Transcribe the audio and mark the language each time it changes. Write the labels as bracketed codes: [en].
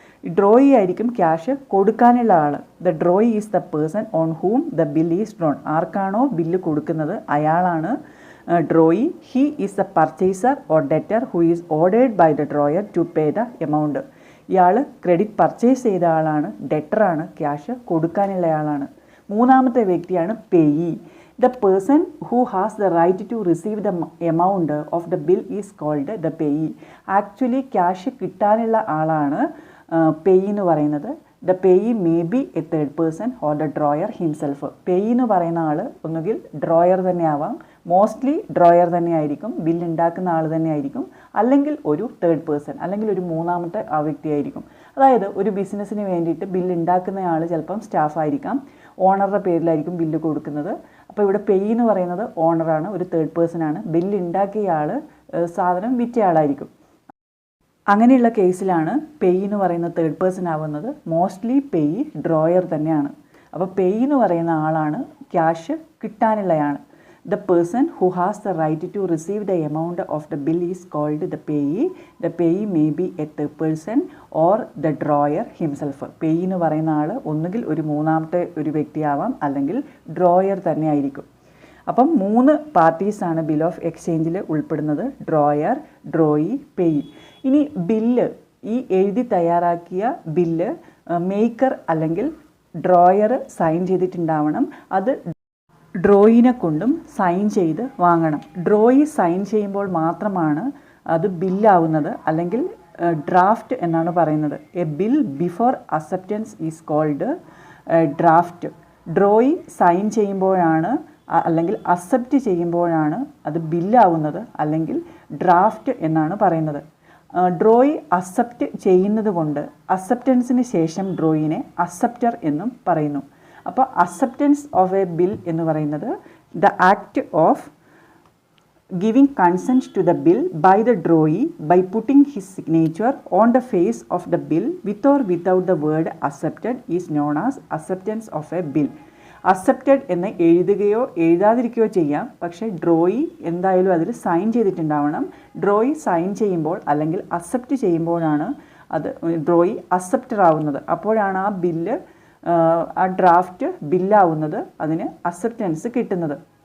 [ml] Drawee ആയിരിക്കും cash കൊടുക്കാനുള്ള ആൾ. [en] The drawee is the person on whom the bill is drawn. [ml] ആർക്കാണോ bill കൊടുക്കുന്നത് അയാളാണ് drawee. [en] He is the purchaser or debtor who is ordered by the drawer to pay the amount. [ml] ഇയാൾ credit purchase ചെയ്ത ആളാണ്, ഡെറ്ററാണ്, cash കൊടുക്കാനുള്ള ആളാണ്. മൂന്നാമത്തെ വ്യക്തിയാണ് payee. [en] The person who has the right to receive the amount of the bill is called the payee. [ml] Actually cash കിട്ടാനുള്ള ആളാണ് payee എന്ന് പറയുന്നത്. [en] The payee may be a third person or the drawer himself. [ml] Payee എന്ന് പറയുന്ന ആൾ ഒന്നുകിൽ drawer തന്നെ ആവാം, mostly drawer തന്നെ ആയിരിക്കും, ബില്ല് ഉണ്ടാക്കുന്ന ആൾ തന്നെ ആയിരിക്കും, അല്ലെങ്കിൽ ഒരു തേർഡ് പേഴ്സൺ അല്ലെങ്കിൽ ഒരു മൂന്നാമത്തെ ആ വ്യക്തിയായിരിക്കും. അതായത് ഒരു ബിസിനസ്സിന് വേണ്ടിയിട്ട് ബില്ല് ഉണ്ടാക്കുന്ന ആൾ ചിലപ്പം സ്റ്റാഫായിരിക്കാം, ഓണറുടെ പേരിലായിരിക്കും ബില്ല് കൊടുക്കുന്നത്. അപ്പോൾ ഇവിടെ പേയി എന്ന് പറയുന്നത് ഓണറാണ്, ഒരു തേർഡ് പേഴ്സൺ ആണ്. ബില്ല് ഉണ്ടാക്കിയ ആൾ സാധനം വിറ്റ ആളായിരിക്കും. അങ്ങനെയുള്ള കേസിലാണ് പേയി എന്ന് പറയുന്ന തേർഡ് പേഴ്സൺ ആവുന്നത്. മോസ്റ്റ്ലി പേയി ഡ്രോയർ തന്നെയാണ്. അപ്പോൾ പേയി എന്ന് പറയുന്ന ആളാണ് cash കിട്ടാനുള്ളയാണ്. [en] The person who has the right to receive the amount of the bill is called the payee. The payee may be a third person or the drawer himself. [ml] Payee എന്ന് പറയുന്ന ആൾ ഒന്നുകിൽ ഒരു മൂന്നാമത്തെ ഒരു വ്യക്തിയാവാം അല്ലെങ്കിൽ ഡ്രോയർ തന്നെ ആയിരിക്കും. അപ്പം 3 പാർട്ടീസാണ് ബിൽ ഓഫ് എക്സ്ചേഞ്ചിൽ ഉൾപ്പെടുന്നത്. Drawer, drawee, payee. ഇനി ബില്ല്, ഈ എഴുതി തയ്യാറാക്കിയ ബില്ല് മേക്കർ അല്ലെങ്കിൽ ഡ്രോയർ സൈൻ ചെയ്തിട്ടുണ്ടാവണം. അത് ഡ്രോയിനെ കൊണ്ടും സൈൻ ചെയ്ത് വാങ്ങണം. ഡ്രോയി സൈൻ ചെയ്യുമ്പോൾ മാത്രമാണ് അത് ബില്ലാവുന്നത്, അല്ലെങ്കിൽ ഡ്രാഫ്റ്റ് എന്നാണ് പറയുന്നത്. [en] A bill before acceptance is called draft. [ml] Drawee sign ചെയ്യുമ്പോഴാണ് അല്ലെങ്കിൽ അക്സെപ്റ്റ് ചെയ്യുമ്പോഴാണ് അത് ബില്ലാവുന്നത്, അല്ലെങ്കിൽ ഡ്രാഫ്റ്റ് എന്നാണ് പറയുന്നത്. ഡ്രോയി അക്സെപ്റ്റ് ചെയ്യുന്നത് കൊണ്ട് അക്സെപ്റ്റൻസിന് ശേഷം ഡ്രോയിനെ അക്സെപ്റ്റർ എന്നും പറയുന്നു. [en] അപ്പോൾ acceptance of a bill [ml] എന്ന് പറയുന്നത് [en] The act of giving consent to the bill by the drawee by putting his signature on the face of the bill with or without the word accepted is known as acceptance of a bill. [ml] Accepted എന്ന് എഴുതുകയോ എഴുതാതിരിക്കുകയോ ചെയ്യാം, പക്ഷേ drawee എന്തായാലും അതിൽ sign ചെയ്തിട്ടുണ്ടാവണം. Drawee sign ചെയ്യുമ്പോൾ അല്ലെങ്കിൽ accept ചെയ്യുമ്പോഴാണ് അത് ഡ്രോയി അക്സെപ്റ്റർ ആവുന്നത്. അപ്പോഴാണ് ആ ബില്ല്, ആ ഡ്രാഫ്റ്റ് ബില്ലാവുന്നത്, അതിന് അക്സെപ്റ്റൻസ് കിട്ടുന്നത്.